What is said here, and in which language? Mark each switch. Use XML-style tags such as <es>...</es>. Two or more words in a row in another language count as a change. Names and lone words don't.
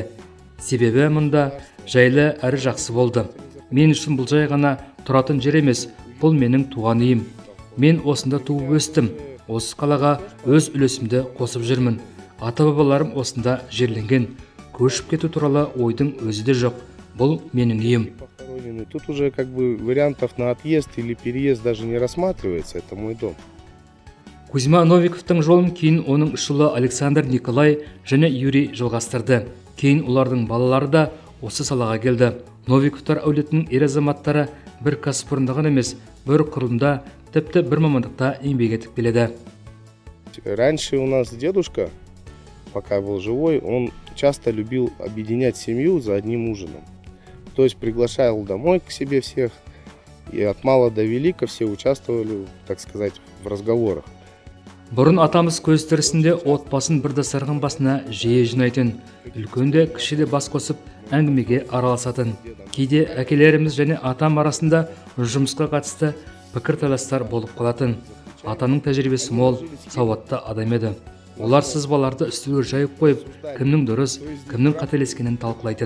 <kk>Себебі мұнда жайлы әрі жақсы болды. Мен үшін бұл жай ғана тұратын жер емес, бұл менің туған үйім. Мен осында туып өстім. Осы қалаға өз үлесімді қосып жүрмін. Ата-бабаларым осында жерленген. Көшіп кету туралы ойдың өзі де жоқ. Бұл менің үйім.</kk> <ru>Тут уже вариантов на отъезд или переезд даже не рассматривается. Это мой дом.</ru> <kk>Кузьма Новиковтың жолын кейін оның ұшылы Александр Николай және Юрий жалғастырды. Кейін олардың балалары да осы салаға келді. Новиковтар әулетінің ер азаматтары бір кәсіпорында ғана емес, бір құрылымда, тіпті бір мамандықта еңбек етіп келеді.</kk> <ru>Раньше у нас дедушка, пока был живой, он часто любил объединять семью за одним ужином. То есть приглашал домой к себе всех, и от мала до велика все участвовали, так сказать, в разговорах.</ru> <kk>Бұрын атамыз көз тірісінде отбасын бір дастархан басына жиі жинайтын, үлкенде кішіде бас қосып әңгімеге араласатын. Кейде әкелеріміз және атам арасында жұмысқа қатысты пікірталастар болып қалатын. Атаның тәжірибесі мол, сауатты адам еді. Олар сызбаларды үстелге жайып қойып, кімнің дұрыс, кімнің қателескенін талқылайтын.</kk>